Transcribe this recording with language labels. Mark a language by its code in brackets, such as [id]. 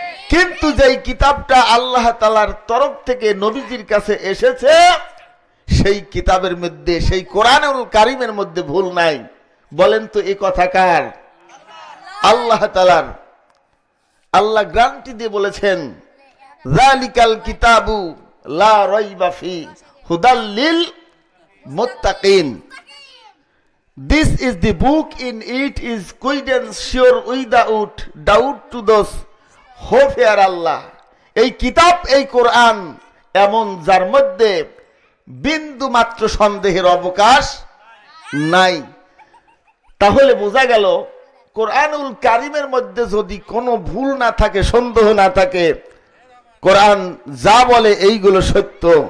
[bn] কিন্তু যেই কিতাবটা আল্লাহ তাআলার তরফ থেকে নবীজির কাছে এসেছে সেই কিতাবের মধ্যে, সেই কোরআনুল কারীমের মধ্যে ভুল নাই। বলেন তো এই কথা কার? আল্লাহ তাআলার। আল্লাহ গ্যারান্টি দিয়ে বলেছেন, [ar] যালিকাল কিতাবু লা রাইবা ফি হুদাল লিল মুত্তাকিন। [en] This is the book, in it is guidance sure without doubt to those who fear Allah. [bn] এই কিতাব, এই কোরআন এমন যার মধ্যে বিন্দু মাত্র সন্দেহের অবকাশ নাই। তাহলে বোঝা গেল কোরআনুল কারীমের মধ্যে যদি কোনো ভুল না থাকে, সন্দেহ না থাকে, কোরআন যা বলে এইগুলো সত্য।